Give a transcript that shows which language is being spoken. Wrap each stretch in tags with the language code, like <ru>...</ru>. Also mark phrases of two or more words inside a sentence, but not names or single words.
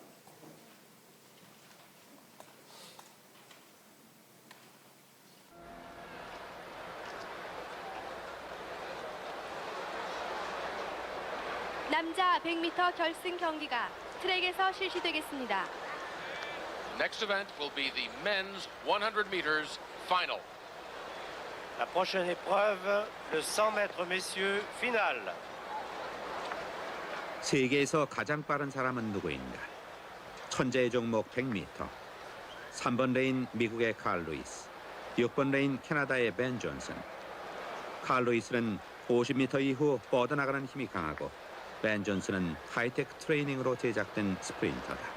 <ko>남자 100m 결승 경기가 트랙에서 실시되겠습니다.</ko> <en>Next event will be the men's 100 meters final.</en> <fr>La prochaine épreuve, le 100 mètres messieurs final.</fr> <ko>세계에서 가장 빠른 사람은 누구인가? 천재의 종목 100m. 3번 레인 미국의 칼 루이스, 6번 레인 캐나다의 벤 존슨. 칼 루이스는 50m 이후 뻗어나가는 힘이 강하고 벤 존슨은 하이테크 트레이닝으로 제작된 스프린터다.</ko>